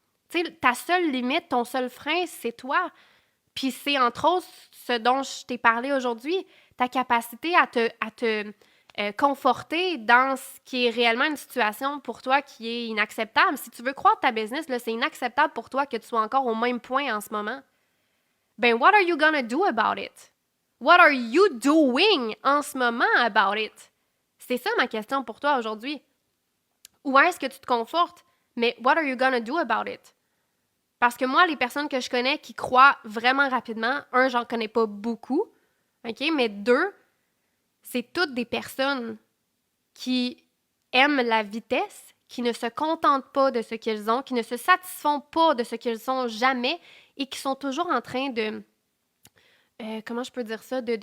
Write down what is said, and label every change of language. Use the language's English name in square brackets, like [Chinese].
[French] Tu sais, ta seule limite, ton seul frein, c'est toi. Puis c'est entre autres ce dont je t'ai parlé aujourd'hui, ta capacité à te conforter dans ce qui est réellement une situation pour toi qui est inacceptable. Si tu veux croître ta business, là, c'est inacceptable pour toi que tu sois encore au même point en ce moment. [English] Ben, what are you gonna do about it? What are you doing [French] en ce moment [English] about it? [French] C'est ça ma question pour toi aujourd'hui. Où est-ce que tu te confortes? [English] Mais what are you gonna do about it? [French] Parce que moi, les personnes que je connais qui croient vraiment rapidement, un, j'en connais pas beaucoup, OK? Mais deux, c'est toutes des personnes qui aiment la vitesse, qui ne se contentent pas de ce qu'ils ont, qui ne se satisfont pas de ce qu'ils sont jamais et qui sont toujours en train de... comment je peux dire ça?